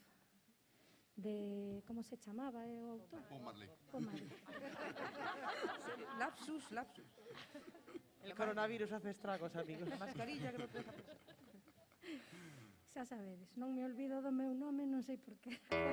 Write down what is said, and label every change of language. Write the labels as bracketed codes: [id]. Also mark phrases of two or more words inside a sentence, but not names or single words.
[gl] de, como se chamaba o autor? Bob Marley. Bob Marley. Lapsus. [es] El coronavirus hace estragos, amigos. [gl] A mascarilla que non te deja pensar. Xa sabedes, non me olvido do meu nome, non sei por qué.